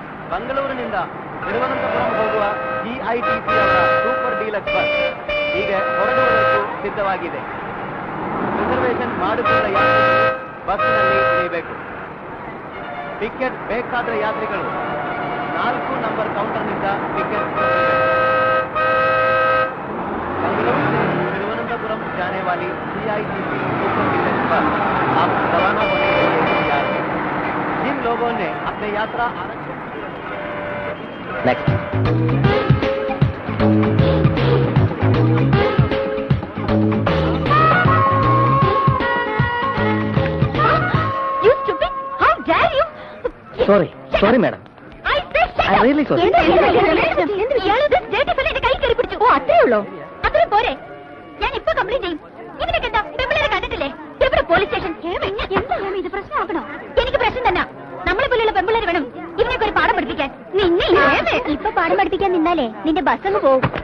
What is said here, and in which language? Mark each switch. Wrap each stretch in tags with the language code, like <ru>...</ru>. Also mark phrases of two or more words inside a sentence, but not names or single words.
<kn>ಮಂಗಳೂರಿನಿಂದ ತಿರುವನಂತಪುರಂ ಹೋಗುವ GITC ಅವರ ಸೂಪರ್ ಡೀಲಕ್ಸ್ ಬಸ್ ಈಗ ಹೊರಡುವುದಕ್ಕೂ ಸಿದ್ಧವಾಗಿದೆ. ರಿಸರ್ವೇಷನ್ ಮಾಡಿಕೊಂಡ ಯಾತ್ರಿಕರು ಬಸ್ನಲ್ಲಿ ಇಳಿಯಬೇಕು. ಟಿಕೆಟ್ ಬೇಕಾದ ಯಾತ್ರಿಗಳು 4 ನಂಬರ್ ಕೌಂಟರ್ನಿಂದ ಟಿಕೆಟ್</kn> <hi>मंगलूर से तिरुवनंतपुरम जाने वाली GITC सुपर डीलक्स बस अब रवाना होने के लिए तैयार है. जिन लोगों ने अपने यात्रा आरक्षित</hi> <en>sorry madam. I'm really sorry.</en> <ml>കൈ കയറി പിടിച്ചു. ഓ അത്രേ ഉള്ളൂ? അത്രയും പോരെ? ഞാൻ ഇപ്പൊ കംപ്ലൈന്റ് ചെയ്യും. ഇവനൊക്കെ എന്താ പെമ്പിളരെ കണ്ടിട്ടില്ലേ? ഇവിടെ പോലീസ് സ്റ്റേഷൻ. എന്താ ഇത് പ്രശ്നമാക്കണോ? എനിക്ക് പ്രശ്നം തന്നെ. നമ്മളെ പോലെയുള്ള പെമ്പിളരെ വേണം ഇവനൊക്കെ ഒരു പാഠം പഠിപ്പിക്കാൻ. നിന്നെ ഇപ്പൊ പാഠം പഠിപ്പിക്കാൻ നിന്നാലേ നിന്റെ ബസ് അങ്ങ് പോകും.</ml>